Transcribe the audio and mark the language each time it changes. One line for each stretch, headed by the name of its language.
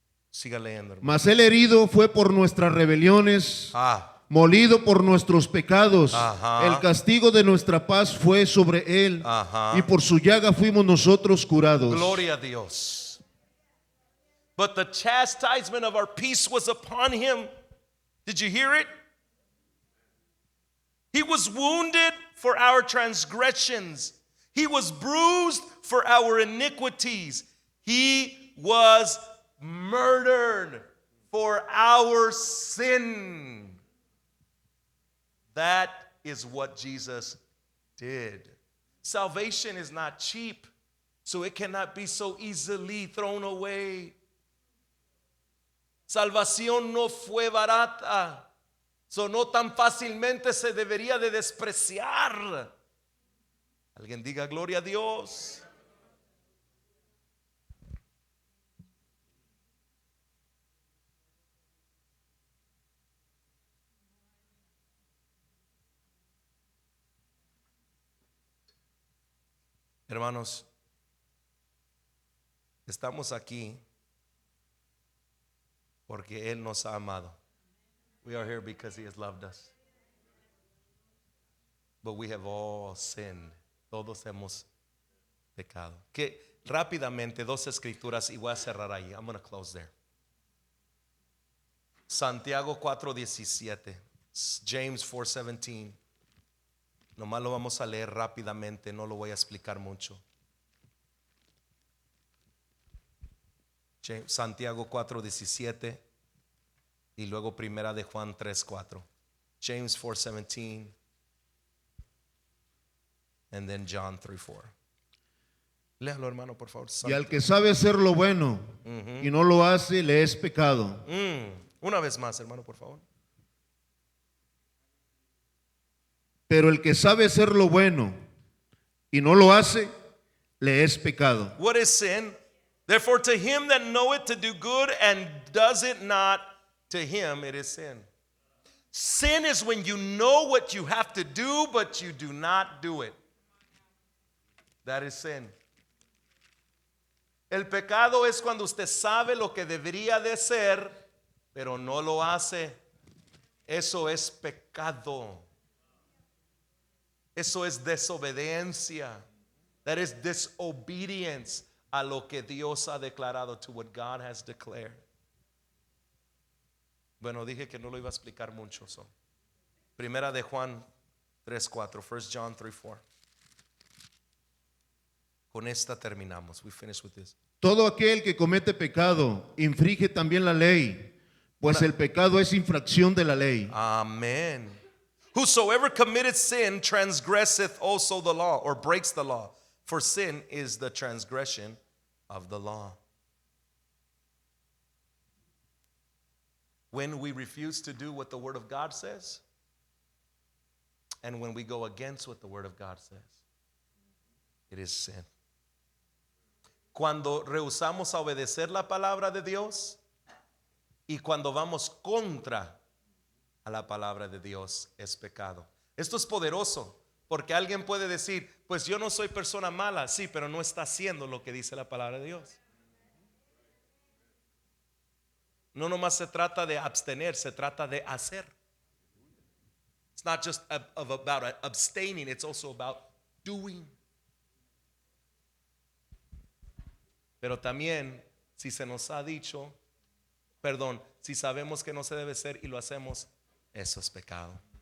Spanish: Siga leyendo, hermano. Mas el herido fue por nuestras rebeliones, molido por nuestros pecados. Ajá. El castigo de nuestra paz fue sobre él. Ajá. Y por su llaga fuimos nosotros curados. Gloria a Dios.
English: But the chastisement of our peace was upon him. Did you hear it? He He was wounded for our transgressions. He was bruised for our iniquities. He was murdered for our sin. That is what Jesus did. Salvation is not cheap, so it cannot be so easily thrown away.
Spanish: Salvación no fue barata, so no tan fácilmente se debería de despreciar. Alguien diga gloria a Dios. Hermanos, estamos aquí porque Él nos ha amado.
English: We are here because He has loved us. But we have all sinned.
Spanish: Todos hemos pecado. Que rápidamente dos escrituras y voy a cerrar ahí.
English: I'm going to close there.
Spanish: Santiago 4:17. James 4:17. Nomás lo vamos a leer rápidamente, no lo voy a explicar mucho. Santiago 4:17 y luego primera de Juan 3:4.
English: James 4:17 and then John 3:4.
Spanish: Léalo, hermano, por favor. Y al que sabe hacer lo bueno y no lo hace, le es pecado. Una vez más, hermano, por favor. Pero el que sabe hacer lo bueno y no lo hace, le es pecado.
English: What is sin? Therefore, to him that knoweth to do good and does it not, to him it is sin. Sin is when you know what you have to do, but you do not do it. That is sin.
Spanish: El pecado es cuando usted sabe lo que debería de ser, pero no lo hace. Eso es pecado. Eso es desobediencia.
English: That is disobedience
Spanish: a lo que Dios ha declarado,
English: to what God has declared.
Spanish: Bueno, dije que no lo iba a explicar mucho. Primera de Juan 3:4. 1 John 3:4. Con esta terminamos.
English: We finish with this.
Spanish: Todo aquel que comete pecado infringe también la ley, pues el pecado es infracción de la ley.
English: Amen. Whosoever committeth sin transgresseth also the law, or breaks the law. For sin is the transgression of the law. When we refuse to do what the Word of God says, and when we go against what the Word of God says, it is sin.
Spanish: Cuando rehusamos a obedecer la palabra de Dios y cuando vamos contra a la palabra de Dios, es pecado. Esto es poderoso, porque alguien puede decir, pues yo no soy persona mala, sí, pero no está haciendo lo que dice la palabra de Dios. No nomás se trata de abstener, se trata de hacer.
English: It's not just about abstaining, it's also about doing.
Spanish: Pero también, si se nos ha dicho, si sabemos que no se debe ser y lo hacemos, eso es pecado.